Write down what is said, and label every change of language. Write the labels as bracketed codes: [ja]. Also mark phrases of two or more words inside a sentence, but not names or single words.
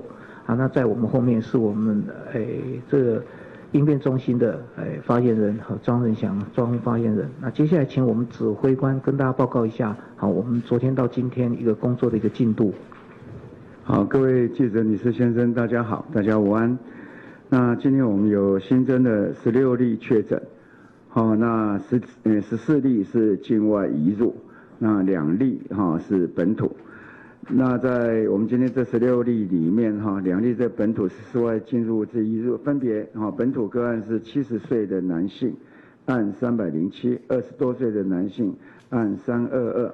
[zh] 那在我們後面是我們這個應變中心的發言人莊仁祥莊發言人。那接下來請我們指揮官跟大家報告一下，我們昨天到今天一個工作的一個進度。好，各位記者、女士、先生，大家好，大家午安。那今天我們有新增的16例確診，那14例是境外移入，那2例是本土。那在我們今天這16例裡面，2例在本土14外進入這移入，分別本土個案是70歲的男性，案307；20多歲的男性，案322。